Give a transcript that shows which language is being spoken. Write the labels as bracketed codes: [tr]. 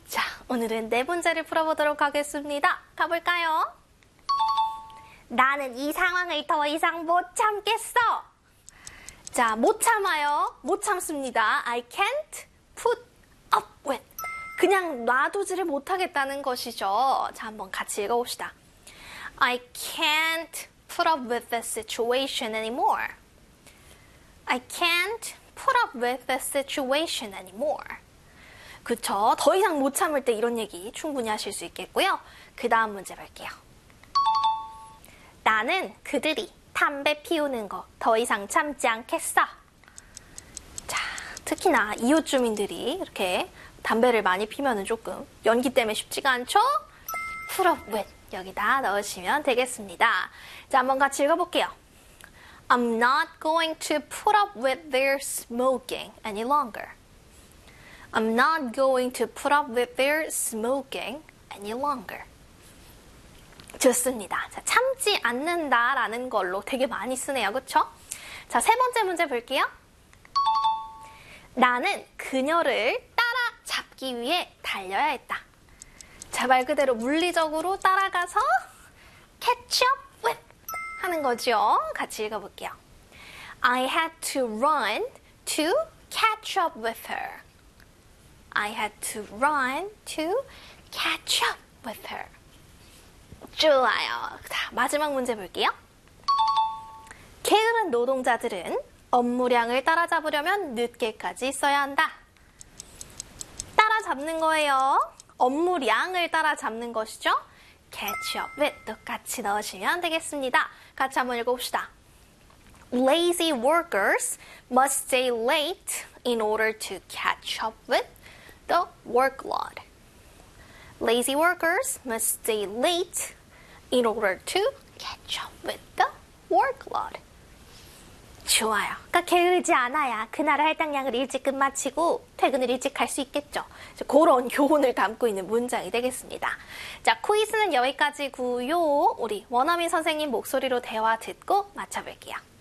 [ko] 자, 오늘은 네 문제를 풀어보도록 하겠습니다. 가볼까요? 나는 이 상황을 더 이상 못 참겠어. 자, 못 참아요. 못 참습니다. [en] I can't put up with. [ko] 그냥 놔두지를 못하겠다는 것이죠. 자, 한번 같이 읽어봅시다. [en] I can't put up with this situation anymore. I can't put up with the situation anymore. [ko] 그쵸? 더 이상 못 참을 때 이런 얘기 충분히 하실 수 있겠고요. 그 다음 문제 볼게요. 나는 그들이 담배 피우는 거더 이상 참지 않겠어. 특히나 이웃 주민들이 이렇게 담배를 많이 피면은 조금 연기 때문에 쉽지가 않죠? put up with 여기다 넣으시면 되겠습니다. 자, 한번 같이 읽어볼게요. [en] I'm not going to put up with their smoking any longer. I'm not going to put up with their smoking any longer. [ko] 좋습니다. 자, 참지 않는다라는 걸로 되게 많이 쓰네요. 그쵸? 자, 세 번째 문제 볼게요. 나는 그녀를 따라잡기 위해 달려야 했다. 자, 말 그대로 물리적으로 따라가서 catch up with 하는 거죠. 같이 읽어볼게요. [en] I had to run to catch up with her. I had to run to catch up with her. [ko] 좋아요. 자, 마지막 문제 볼게요. 게으른 노동자들은 업무량을 따라잡으려면 늦게까지 있어야 한다. 따라잡는 거예요. 업무량을 따라잡는 것이죠. Catch up with 똑같이 넣으시면 되겠습니다. 같이 한번 읽어봅시다. [en] Lazy workers must stay late in order to catch up with the workload. Lazy workers must stay late in order to catch up with the workload. [ko] 좋아요. 그러니까 게으르지 않아야 그날의 할당량을 일찍 끝마치고 퇴근을 일찍 할수 있겠죠. 그런 교훈을 담고 있는 문장이 되겠습니다. 자, 퀴즈는 여기까지고요. 우리 원어민 선생님 목소리로 대화 듣고 맞춰볼게요.